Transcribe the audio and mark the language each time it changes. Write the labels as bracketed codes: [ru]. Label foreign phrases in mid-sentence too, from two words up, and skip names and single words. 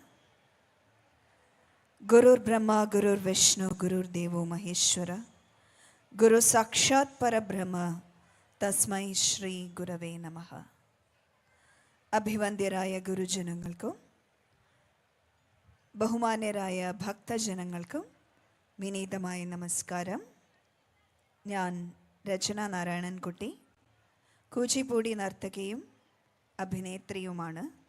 [sa] गुरुर् ब्रह्म गुरुर् विष्णु गुरुर् देवो महेश्वर. गुरु साक्षात् परब्रह्म तस्मै श्री गुरवे नमः. [ml] അഭിവന്ദ്യരായ ഗുരുജനങ്ങൾക്കും ബഹുമാന്യരായ ഭക്തജനങ്ങൾക്കും വിനീതമായ നമസ്കാരം. ഞാൻ രചന നാരായണൻകുട്ടി, കൂച്ചിപ്പൂടി നർത്തകിയും അഭിനേത്രിയുമാണ്.